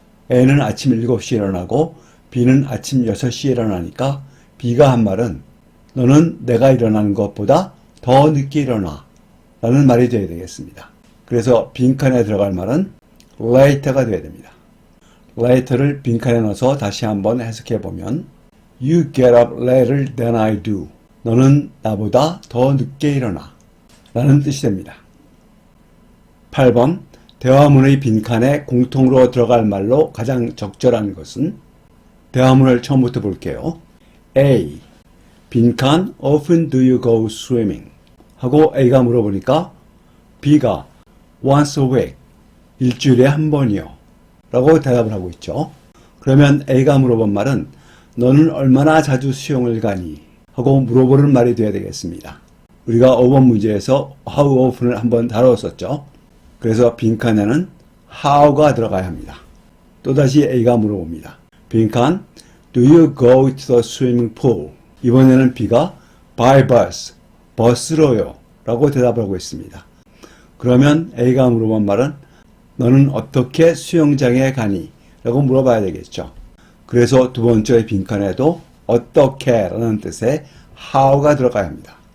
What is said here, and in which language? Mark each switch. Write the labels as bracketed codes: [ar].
[ko] A는 아침 7시에 일어나고 B는 아침 6시에 일어나니까 B가 한 말은 너는 내가 일어나는 것보다 더 늦게 일어나 라는 말이 되어야 되겠습니다. 그래서 빈칸에 들어갈 말은 later가 되어야 됩니다. later를 빈칸에 넣어서 다시 한번 해석해 보면 [en] You get up later than I do. [ko] 너는 나보다 더 늦게 일어나 라는 뜻이 됩니다. 8번 대화문의 빈칸에 공통으로 들어갈 말로 가장 적절한 것은 대화문을 처음부터 볼게요. A. [en] 빈칸 Often do you go swimming? [ko] 하고 A가 물어보니까 B가 [en] once a week, [ko] 일주일에 한 번이요 라고 대답을 하고 있죠. 그러면 A가 물어본 말은 너는 얼마나 자주 수영을 가니? 하고 물어보는 말이 되어야 되겠습니다. 우리가 5번 문제에서 how often을 한번 다뤘었죠. 그래서 빈칸에는 how가 들어가야 합니다. 또다시 A가 물어봅니다. [en] 빈칸 Do you go to the swimming pool? [ko] 이번에는 B가 [en] by bus, [ko] 버스로요 라고 대답을 하고 있습니다. 그러면 A가 물어본 말은 너는 어떻게 수영장에 가니? 라고 물어봐야 되겠죠. 그래서 두 번째 빈칸에도 어떻게 라는 뜻의 how가 들어가야 합니다.